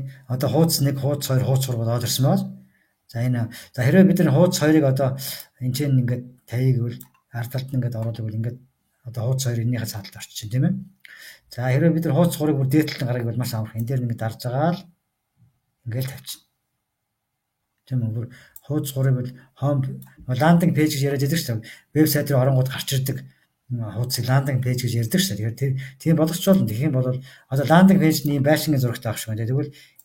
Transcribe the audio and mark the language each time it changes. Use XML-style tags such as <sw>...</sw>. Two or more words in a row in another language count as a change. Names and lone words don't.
<mn>Одоо хуудас 1, хуудас 2, хуудас 3 болоод ирсэн бол за энэ за хэрвээ бид нар хуудас 2-ыг одоо энэ чинь ингээд тавья гэвэл ард талд нь ингээд оруулах гэвэл ингээд одоо хуудас 2 энэнийхээ цааталд орчих тийм ээ. За хэрвээ бид нар хуудас 3-ыг бүр дээд талд нь гаргах гэвэл маш амархан. Энэ дээр ингээд дарж байгаа л ингээд тавьчих. Тийм үү? Бүр хуудас 3-ыг бол</mn> <en>home landing page</en> <mn>гэж яриад байдаг шүү дээ. Вебсайт дээр оронгууд гарч ирдэг хуудсыг</mn> <en>landing page</en> <mn>гэж ярьдаг шүү дээ. Тэгэхээр тийм болгоч болно. Тэгэх юм бол одоо</mn> <en>landing page-</en> <mn>ний байшингийн зурагтай авах шиг байна. Тэгвэл</mn>